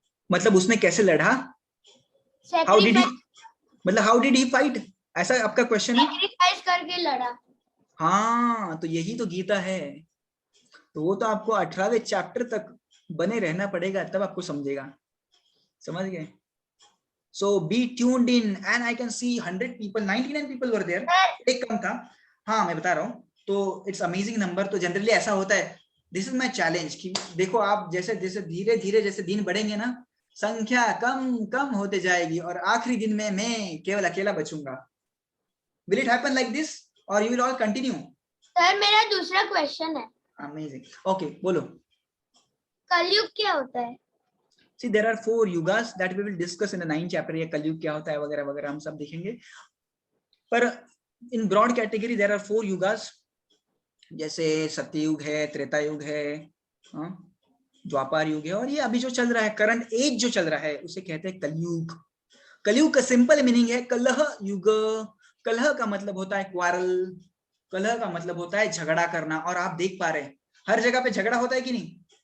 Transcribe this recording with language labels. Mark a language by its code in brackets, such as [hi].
[hi] मतलब उसने कैसे लड़ा, हाउ डिड ही, मतलब [en] how did he fight, [hi] ऐसा आपका क्वेश्चन है? सैक्रिफाइस करके लड़ा। हाँ, तो यही तो गीता है, तो वो तो आपको 18वें चैप्टर तक बने रहना पड़ेगा, तब आपको समझेगा, समझ गए? [en] So be tuned in and I can see 100 people, 99 people were there, [hi] एक कम था। हाँ मैं बता रहा हूँ, तो [en] It's amazing number. [hi] तो जनरली ऐसा होता है, [en] this is my challenge [hi] कि देखो आप जैसे जैसे धीरे धीरे जैसे दिन बढ़ेंगे ना, संख्या कम कम होते जाएगी, और आखिरी दिन में मैं केवल अकेला बचूंगा। [en] Will it happen like this और you will all continue? [hi] Sir मेरा दूसरा क्वेश्चन है, अमेजिंग, ओके बोलो। कलयुग क्या होता है? [en] See, there are 4 yugas that we will discuss in the 9th chapter. [hi] ये कलयुग क्या होता है वगैरह वगैरह हम सब देखेंगे, पर [en] in broad category there are 4 युगास, [hi] जैसे सत्ययुग है, त्रेता युग है, द्वापर युग है, और ये अभी जो चल रहा है करंट एज जो चल रहा है उसे कहते हैं कलयुग। कलयुग का सिंपल मीनिंग है कलह युग। कलह का मतलब होता है क्वारल, कलह का मतलब होता है झगड़ा करना, और आप देख पा रहे हैं हर जगह पे झगड़ा होता है कि नहीं?